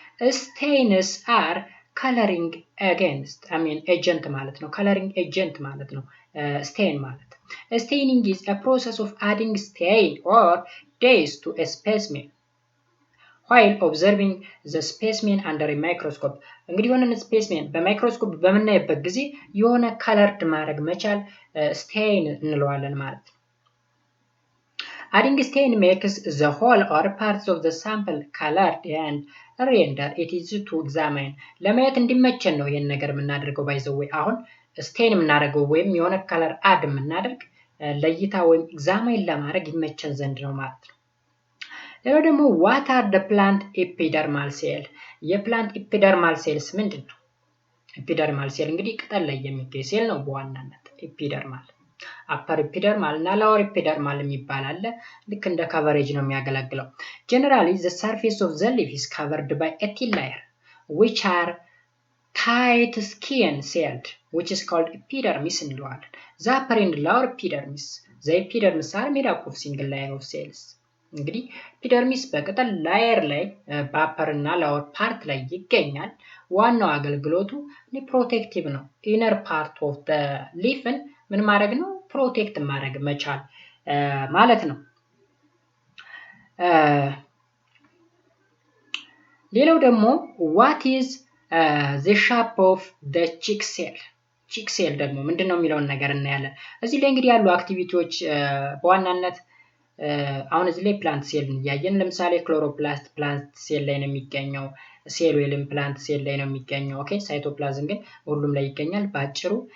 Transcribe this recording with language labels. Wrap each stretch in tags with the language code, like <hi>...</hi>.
<en>Stains are coloring agent</en> <am>ማለት ነው።</am> <en>coloring agent</en> <am>ማለት ነው stain ማለት።</am> <en>Staining is a process of adding stain or dyes to a specimen while observing the specimen under a microscope.</en> <am>እንግዲህ የሆነን ስፔስሜን በማይክሮስኮፕ በምናይበት ጊዜ የሆነ ከለርድ ማድረግ መቻል ስቴን እንለዋለን ማለት ነው።</am> <en>Adding stain makes the whole or parts of the sample colored and render it easy to examine.</en> <am>ለማየት እንዲመቸን ነው ይሄን ነገር የምናደርገው ባይዘው አሁን ስቴን የምናደርገው ወይም የሆነ ከለር አድ የምናደርግ ለይታ ወይም ኤግዛማይን ለማድረግ ይመቸን ዘንድ ነው ማለት ነው። ሌላው ደግሞ</am> <en>what are the plant epidermal cell?</en> <am>የፕላንት ኤፒደርማል ሴልስ ምንድን ነው? ኤፒደርማል ሴል እንግዲህ ቅጠል ላይ የሚገኝ ሴል ነው በዋናነት ኤፒደርማል። አፐር ኤፒደርማል እና ሎወር ኤፒደርማል የሚባል አለ። ልክ እንደ ከቨሬጅ ነው የሚያገለግለው።</am> <en>Generally the surface of the leaf is covered by a thin layer which are tight skin celled which is called epidermis</en> <am>እንለዋለን።</am> <en>The upper and lower epidermis the epidermis are made up of single layer of cells.</en> <am>እንግዲህ ኤፒደርሚስ በቅጠል ላየር ላይ በአፐር እና ሎወር ፓርት ላይ ይገኛል። ዋናው አገልግሎቱ ፕሮቴክቲቭ ነው። ኢነር ፓርት ኦፍ ዘ ሊፍን ምን ማድረግ ነው? ፕሮቴክት ማድረግ መቻል ማለት ነው። ሌላው ደግሞ</am> <en>what is the shape of the chick cell?</en> <am>ቺክ ሴል ደግሞ ምንድነው የሚለውን ነገር እናያለን። እዚህ ላይ እንግዲህ ያሉ አክቲቪቲዎች በዋናነት አሁን እዚህ ላይ ፕላንት ሴል እያየን ለምሳሌ ክሎሮፕላስት ፕላንት ሴል ላይ ነው የሚገኘው። ሴል ዌልም ፕላንት ሴል ላይ ነው የሚገኘው። ኦኬ ሳይቶፕላዝም ግን ሁሉም ላይ ይገኛል። ባጭሩ</am>